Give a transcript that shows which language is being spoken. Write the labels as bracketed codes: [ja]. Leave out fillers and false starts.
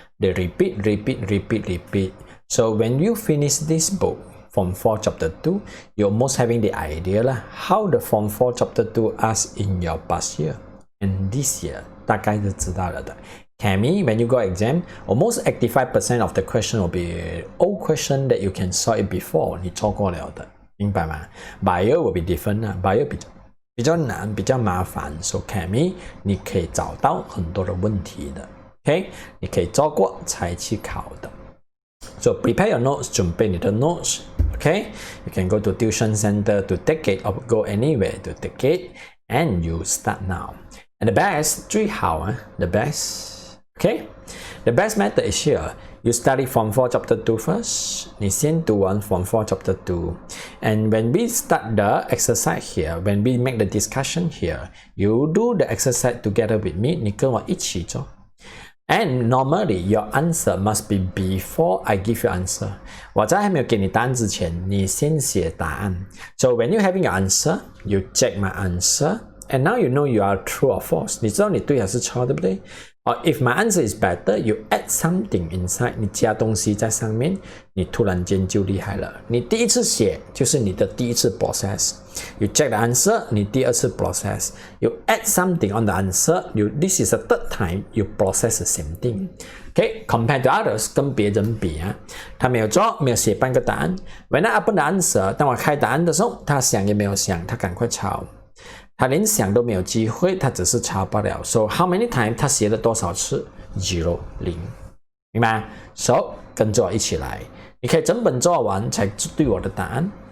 [en] They repeat. So when you finish this book, Form 4 Chapter 2, you're almost having the idea how the Form 4 Chapter 2 asked in your past year and this year. [zh] 大概就知道了的。 [en] Chemie, when you go exam, almost 85% of the question will be old question that you can solve it before. [zh] 你做过了的，明白吗？ [en] Bio will be different Bio [zh] 比较难，比较麻烦。 [en] So Chemie [zh] 你可以找到很多的问题的。 OK， 你可以做过才去考的。 [en] So prepare your notes, [zh] 准备你的 [en] notes. Okay, you can go to tuition center to take it or go anywhere to take it, and you start now. And the best, [zh] 最好 [en] the best. Okay, the best method is here. You study Form 4 Chapter 2 first. [zh] 你先读完 [en] Form 4 Chapter 2. And when we start the exercise here, when we make the discussion here, you do the exercise together with me. [zh] 你跟我一起做。 [en] And normally, your answer must be before I give you answer. [zh] 我在还没有给你答案之前，你先写答案。 [en] So when you having your answer, you check my answer, and now you know you are true or false. [zh] 你知道你对还是错，对不对？ [en] Or if my answer is better, you add something inside. [zh] 你加东西在上面，你突然间就厉害了。你第一次写就是你的第一次 process. [en] You check the answer, [zh] 你第二次 [en] process. You add something on the answer. This is the third time you process the same thing. Okay, compared to others, [zh] 跟别人比他没有做，没有写半个答案。 [en] When I open the answer, [zh] 当我开答案的时候，他想也没有想，他赶快抄。他连想都没有机会，他只是抄罢了。 [en] So how many times [zh] 他写了多少次 ？0，明白 ？So 跟着我一起来，你可以整本做完才对我的答案。